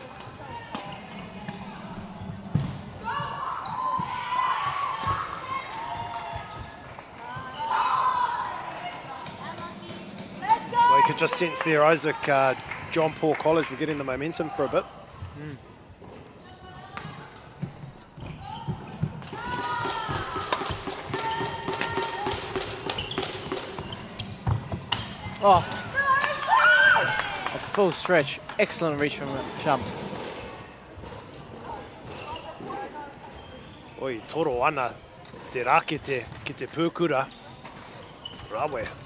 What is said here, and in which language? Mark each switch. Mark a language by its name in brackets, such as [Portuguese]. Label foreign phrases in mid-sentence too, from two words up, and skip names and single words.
[English] Well, you could just sense there, Isaac, John Paul College were getting the momentum for a bit. Oh, a full stretch. Excellent reach from Shum. [Māori] Oi, toro ana, te rakete ki te pūkura. Rawe.